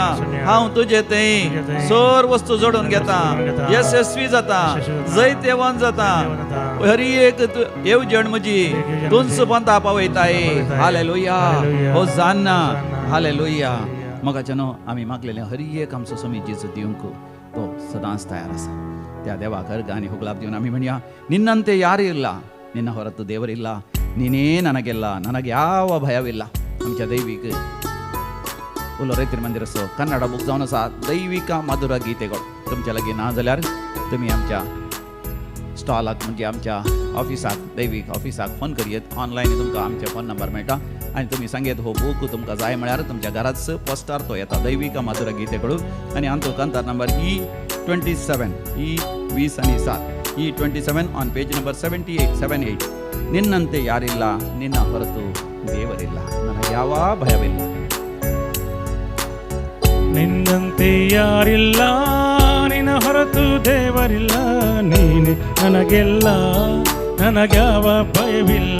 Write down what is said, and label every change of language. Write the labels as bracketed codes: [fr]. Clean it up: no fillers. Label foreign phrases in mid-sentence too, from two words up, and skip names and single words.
[kok] हांव तुजे थंय सर वस्तू जोडून घेता, यशस्वी जाता, जैतेवन जाता. हर एक येवजण म्हजी तुंच पंथा पावयताय. हालेलुया, होसान्ना, हालेलुया. मोगाचें न्हू आमी मागलेलें हर एक आमचो समी जेजू दिवंक तो सदांच तयार आसा. त्या देवाक अर्घ आनी होगलाप दिवन आमी म्हणया [kn] ನಿನ್ನಂತೆ ಯಾರು ಇಲ್ಲ, ನಿನ್ನ ಹೊರತು ದೇವರಿಲ್ಲ, ನೀನೇ ನನಗೆಲ್ಲ, ನನಗೆ ಯಾವ ಭಯವಿಲ್ಲ. [kok] आमच्या दैविक उलो रैतर मंदिराचो कन्नड बूक जावन आसा दैविक मधुर गीतेगळ. तुमच्या लागीं ना जाल्यार तुमी आमच्या स्टॉलाक म्हणजे आमच्या ऑफिसाक दैविक ऑफिसाक फोन करियेत. ऑनलायन तुमकां आमचे फोन नंबर मेळटा आनी तुमी सांगेत हो बूक तुमकां जाय म्हळ्यार तुमच्या घराच पोस्टार तो येता दैविक मधुर गीतेगळ. आनी हांतू कंतार नंबर E27 E20 आणि 7 E27 [en] on page number [kok] 78. [kn] ನಿನ್ನಂತೆ ಯಾರಿಲ್ಲ, ನಿನ್ನ ಹೊರತು ದೇವರಿಲ್ಲ, ನನಗೆ ಯಾವ ಭಯವಿಲ್ಲ. ನಿನ್ನಂತೆ ಯಾರಿಲ್ಲ, ನಿನ್ನ ಹೊರತು ದೇವರಿಲ್ಲ, ನೀನೆ ನನಗೆಲ್ಲ, ನನಗ್ಯಾವ ಭಯವಿಲ್ಲ.